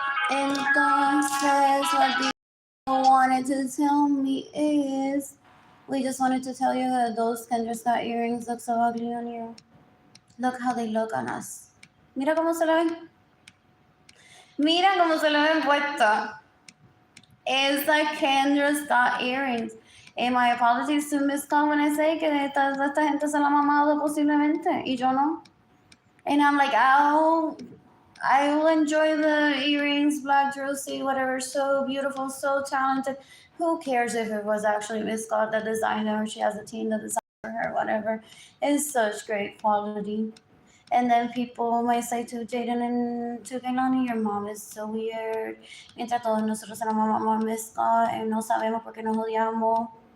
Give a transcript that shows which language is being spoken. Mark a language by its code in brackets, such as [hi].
[es] Entonces, [en] what you wanted to tell me is, we just wanted to tell you that those Kendra Scott earrings look so ugly on you. Look how they look on us. [es] Mira cómo se le ven. Mira cómo se le ven puesta. [en] It's like Kendra Scott earrings. And my apologies to Miss Scott when I say [es] que esta gente se la ha mamado posiblemente y yo no. [en] And I'm like, I will enjoy the earrings, black jersey, whatever. So beautiful, so talented. Who cares if it was actually Miss Scott that designed them or she has a team that designed for her, whatever. It's such great quality. And then people might say to Jayden and to Keilany, your mom is so weird. [es] Mientras todos nosotros se la mamamos a Miss Scott y no sabemos por qué nos odiamos.